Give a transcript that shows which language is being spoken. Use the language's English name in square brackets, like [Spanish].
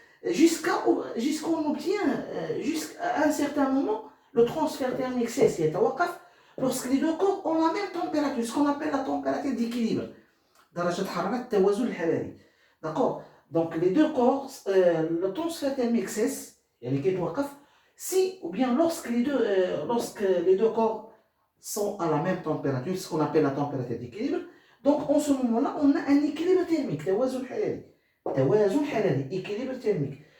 [French] Jusqu'on obtient, jusqu'à un certain moment, le transfert thermique cesse lorsque les deux corps ont la même température, ce qu'on appelle la température d'équilibre. [Arabic] درجة حرارة التوازن الحراري. [French] D'accord? Donc les deux corps, le transfert thermique cesse, [Arabic] يعني كيتوقف [French] si ou bien lorsque les deux corps sont à la même température, ce qu'on appelle la température d'équilibre. Donc en ce moment-là, on a un équilibre thermique, [Arabic] توازن حراري, [French] équilibre thermique.